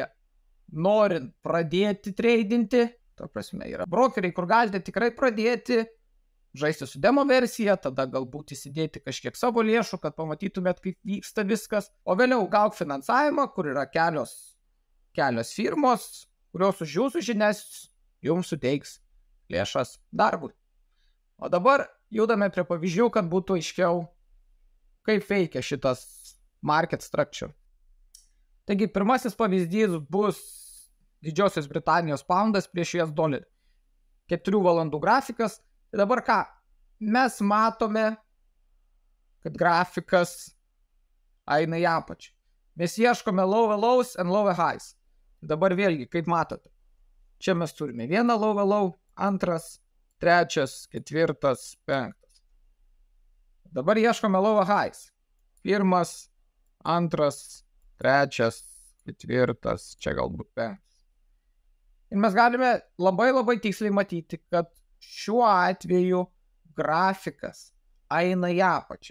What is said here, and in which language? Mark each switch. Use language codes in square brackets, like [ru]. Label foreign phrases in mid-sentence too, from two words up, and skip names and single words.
[lt] Norint pradėti treidinti, ta prasme, yra brokeriai, kur galite tikrai pradėti žaisti su demo versija, tada galbūt įsidėti kažkiek savo lėšų, kad pamatytumėt, kaip vyksta viskas. O vėliau gauk finansavimą, kur yra kelios firmos, kurios už jūsų žinias jums suteiks lėšas darbui. O dabar judame prie pavyzdžių, kad būtų aiškiau, kaip veikia šitas [en] market structure. [lt] Taigi, pirmasis pavyzdys bus Didžiosios Britanijos poundas prieš US dolerį. 4 valandų grafikas. Tai dabar ką? Mes matome, kad grafikas eina į apačią. Mes ieškome [en] lower lows and lower highs. [lt] Dabar vėlgi, kaip matote, čia mes turime 1 [en] lower low, [lt] 2, 3, 4, 5. Dabar ieškome [en] lower highs. [lt] 1, 2, 3, 4, čia galbūt 5. Ir mes galime labai tiksliai matyti, kad šiuo atveju grafikas eina į apačią.